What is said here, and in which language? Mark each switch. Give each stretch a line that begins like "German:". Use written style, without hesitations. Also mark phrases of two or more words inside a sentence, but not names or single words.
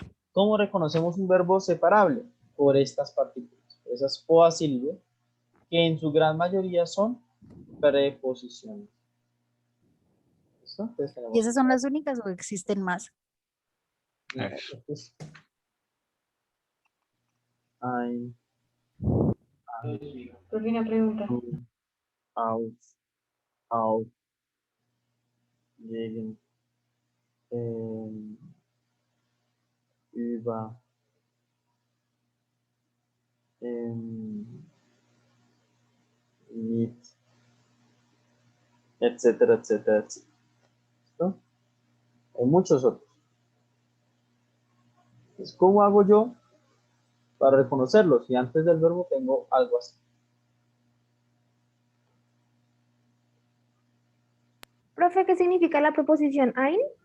Spanish: ¿cómo reconocemos un verbo separable? Por estas partículas, por esas poasílabes, que en su gran mayoría son preposiciones. ¿Listo? Entonces ¿Y tenemos esas son las únicas o existen más? entonces, ein, Profe, una pregunta. un,
German: aus, auf, gegen, über, mit,
Spanish: etcétera, etcétera, etcétera. ¿Listo? Hay muchos otros. Entonces, ¿cómo hago yo para reconocerlos? Si antes del verbo tengo algo así. Profe, ¿qué significa la preposición ein?